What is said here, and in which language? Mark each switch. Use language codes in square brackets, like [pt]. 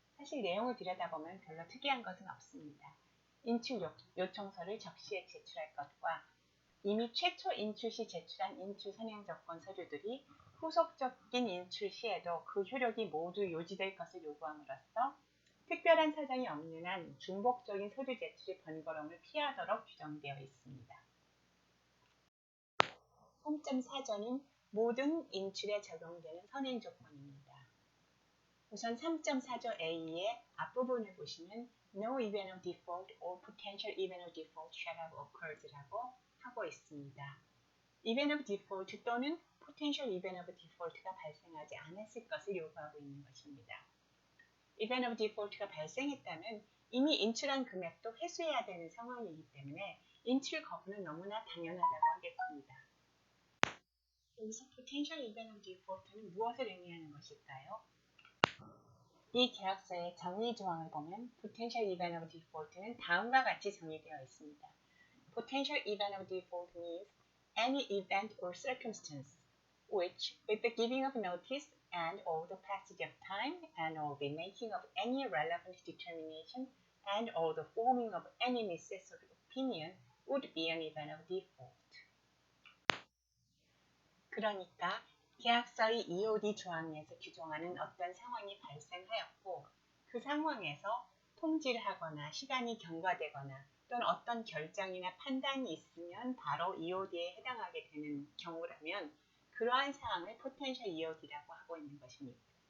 [ko] 사실 내용을 들여다보면 별로 특이한 것은 없습니다. 인출 요청서를 적시에 제출할 것과 이미 최초 인출 시 제출한 인출 선행 조건 서류들이 후속적인 인출 시에도 그 효력이 모두 유지될 것을 요구함으로써 특별한 사정이 없는 한 중복적인 서류 제출의 번거로움을 피하도록 규정되어 있습니다. 3.4조는 모든 인출에 적용되는 선행 조건입니다. 우선 3.4조 A의 앞부분을 보시면 [en] No event of default or potential event of default shall have occurred [ko] 라고 하고 있습니다. event of default 또는 potential event of default가 발생하지 않았을 것을 요구하고 있는 것입니다. event of default가 발생했다면 이미 인출한 금액도 회수해야 되는 상황이기 때문에 인출 거부는 너무나 당연하다고 하겠습니다. 여기서 potential event of default는 무엇을 의미하는 것일까요? 이 계약서의 정의 조항을 보면 potential event of default는 다음과 같이 정의되어 있습니다. [en] Potential event of default means any event or circumstance which, with the giving of notice and or the passage of time and or the making of any relevant determination and or the forming of any necessary opinion would be an event of default. [ko] 그러니까 계약서의 EOD 조항에서 규정하는 어떤 상황이 발생하였고 그 상황에서 통지를 하거나 시간이 경과되거나 또는 어떤 결정이나 판단이 있으면 바로 EOD에 해당하게 되는 경우라면 그러한 사항을 Potential EOD라고 하고 있는 것입니다.